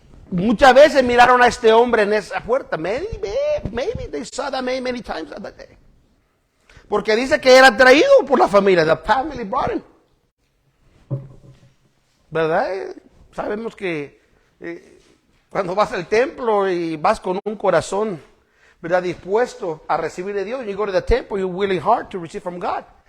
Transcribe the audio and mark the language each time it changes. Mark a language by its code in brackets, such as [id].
[es] muchas veces miraron a este hombre en esa puerta. [en] Maybe they saw that many times that day. [es] Porque dice que era traído por la familia. [en] The family brought him. [es] ¿Verdad? Sabemos que cuando vas al templo y vas con un corazón, ¿verdad?, dispuesto a recibir de Dios, [en] you go to the temple, you're willing hard to receive from God.